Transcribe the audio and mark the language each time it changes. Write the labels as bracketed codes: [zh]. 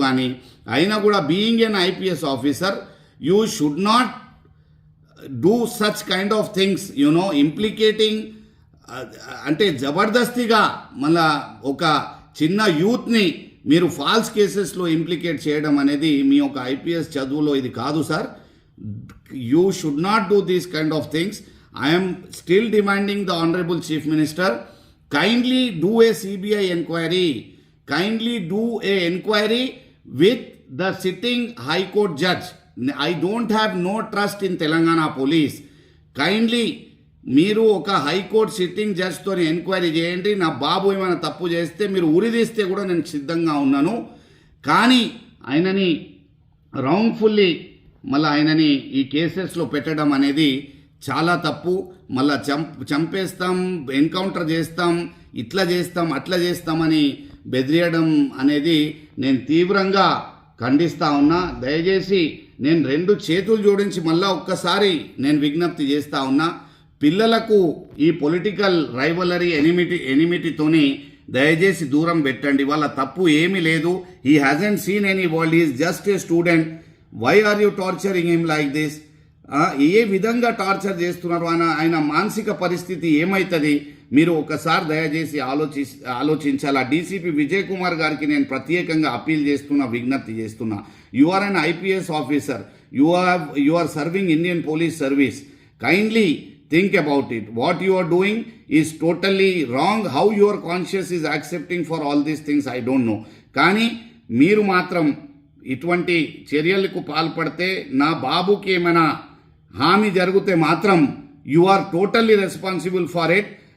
[te] కానీ అయినా కూడా [en] Being an IPS officer you should not do such kind of things implicating. [te] అంటే జబర్దస్తిగా మళ్ళా ఒక చిన్న యూత్ని మీరు ఫాల్స్ కేసెస్లో ఇంప్లికేట్ చేయడం అనేది మీ యొక్క ఐపీఎస్ చదువులో ఇది కాదు sir. [en] You should not do these kind of things. I'm still demanding the honourable chief minister, kindly do a CBI inquiry, kindly do a inquiry with the sitting High Court judge. I don't have no trust in Telangana police. [te] Kindly మీరు ఒక high court sitting జడ్జ్తో enquiry చేయండి. నా బాబు ఏమైనా తప్పు చేస్తే మీరు ఉరిదీస్తే కూడా నేను సిద్ధంగా ఉన్నాను. కానీ ఆయనని రాంగ్ఫుల్లీ మళ్ళీ ఆయనని ఈ కేసెస్లో పెట్టడం అనేది చాలా తప్పు. మళ్ళా చంపేస్తాం, ఎన్కౌంటర్ చేస్తాం, ఇట్లా చేస్తాం, అట్లా చేస్తామని బెదిరియడం అనేది నేను తీవ్రంగా ఖండిస్తూ ఉన్నా. దయచేసి నేను 2 చేతులు జోడించి మళ్ళా ఒక్కసారి నేను విజ్ఞప్తి చేస్తూ ఉన్నా, పిల్లలకు ఈ పొలిటికల్ రైవలరీ ఎనిమిటీతోని దయచేసి దూరం పెట్టండి. వాళ్ళ తప్పు ఏమీ లేదు. [en] He hasn't seen any world, he is just a student. Why are you torturing him like this? [te] ఏ విధంగా టార్చర్ చేస్తున్నారు? ఆయన మానసిక పరిస్థితి ఏమవుతుంది? మీరు ఒకసారి దయచేసి ఆలోచించాలి. డీసీపీ విజయ్ కుమార్ గారికి నేను ప్రత్యేకంగా అప్పీల్ చేస్తున్నా, విజ్ఞప్తి చేస్తున్నా. [en] You are an IPS officer, you are serving Indian police service. Kindly think about it. What you are doing is totally wrong. How your conscience is accepting for all these things, I don't know. [te] కానీ మీరు మాత్రం ఇటువంటి చర్యలకు పాల్పడితే, నా బాబుకి ఏమైనా హామీ జరిగితే మాత్రం [en] you are totally responsible for it.